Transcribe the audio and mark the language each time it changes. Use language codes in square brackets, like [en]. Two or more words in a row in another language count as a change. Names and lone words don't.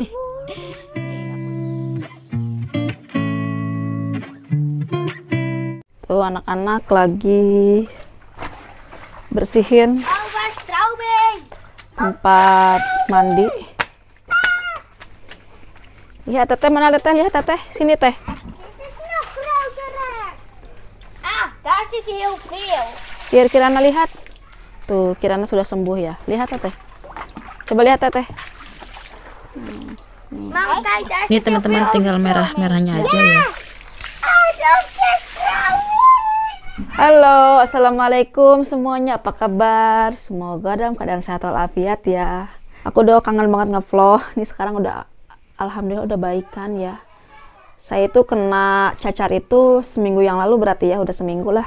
[id] Tuh anak-anak lagi bersihin tempat mandi. Lihat teteh, mana teteh? Lihat teteh, sini teh. [nl] Daar zit heel veel. [id] Biar Kirana lihat. Tuh, Kirana sudah sembuh ya. Lihat teteh. Coba lihat teteh. Mama, [nl] kijk, daar [id] Ini [nl] zit heel [id] teman-teman [nl] veel [id] tinggal [nl] overspel mee. [id] merah-merahnya aja ya. [nl] dat is [id] Halo, assalamualaikum semuanya. Apa kabar? Semoga dalam keadaan sehat walafiat ya. Aku udah kangen banget ngevlog. Ini sekarang udah, alhamdulillah udah baikan ya. Saya itu kena cacar itu seminggu yang lalu, berarti ya udah seminggu lah.